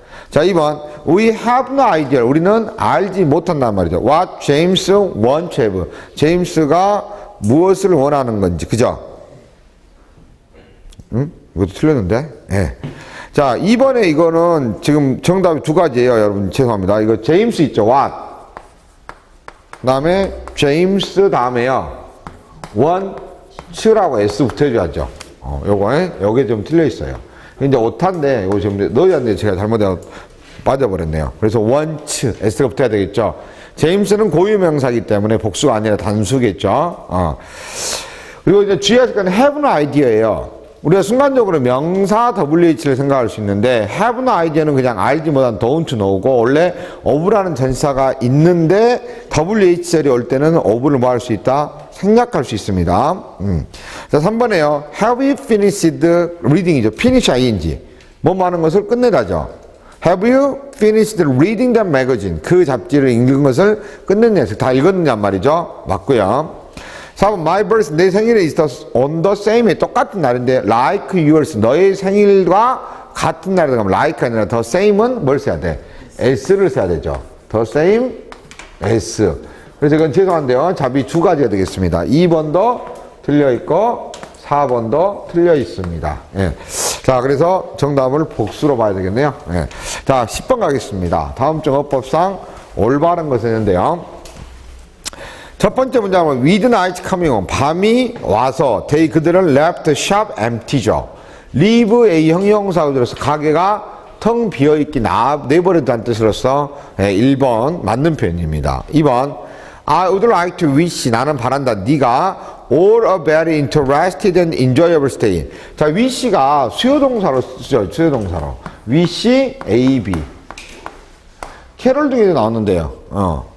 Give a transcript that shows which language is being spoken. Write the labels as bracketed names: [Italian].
[English] 자, 2번 We have no idea. [Korean] 우리는 알지 못한단 말이죠. [English] What James want to have. [Korean] 제임스가 무엇을 원하는 건지. 그죠? 이것도 틀렸는데? 예. 자, 2번에 이거는 지금 정답이 두 가지예요. 여러분 죄송합니다. 이거 제임스 있죠. What. 그 다음에 제임스 다음에요. want라고 S 붙여줘야죠. 요게 좀 틀려 있어요. 이제 오타인데, 이거 지금 너희한테 제가 잘못해서 빠져버렸네요. 그래서 want, S가 붙어야 되겠죠. 제임스는 고유명사이기 때문에 복수가 아니라 단수겠죠. 그리고 이제 주의하실 건 have no idea예요. 우리가 순간적으로 명사 WH를 생각할 수 있는데 have no idea는 그냥 알지보단 [English] don't know [Korean] 고 원래 of라는 전사가 있는데 WH절이 올 때는 of를 뭐 할 수 있다? 생략할 수 있습니다. 자, 3번에요. [English] Have you finished reading이죠. [Korean] finish ing. 뭐 하는 것을 끝내다죠. [English] Have you finished reading the magazine? [Korean] 그 잡지를 읽은 것을 끝냈냐. 다 읽었느냐 말이죠. 맞고요. 4번 My birthday, 내 생일에 있어 [English] on the same, [Korean] 똑같은 날인데 [English] like yours, [Korean] 너의 생일과 같은 날이다 그러면 like 아니라 the same은 뭘 써야 돼? s를 써야 되죠. the same as. 그래서 이건 죄송한데요. 답이 두 가지가 되겠습니다. 2번도 틀려 있고 4번도 틀려 있습니다. 예. 자, 그래서 정답을 복수로 봐야 되겠네요. 예. 자, 10번 가겠습니다. 다음 중 어법상 올바른 것을 했는데요. 첫 번째 문장은 [English] with night coming on. [Korean] 밤이 와서 they 그들은 [English] left shop empty [Korean] 죠. leave a 형용사로 들어서 가게가 텅 비어있기 내버려둔다는 뜻으로서 1번 맞는 표현입니다. [English] 2번 I would like to wish [Korean] 나는 바란다 네가 [English] all a very interested and enjoyable stay. [Korean] 자, wish가 수요동사로 쓰죠. 수요동사로 wish A, B 캐롤 중에도 나왔는데요.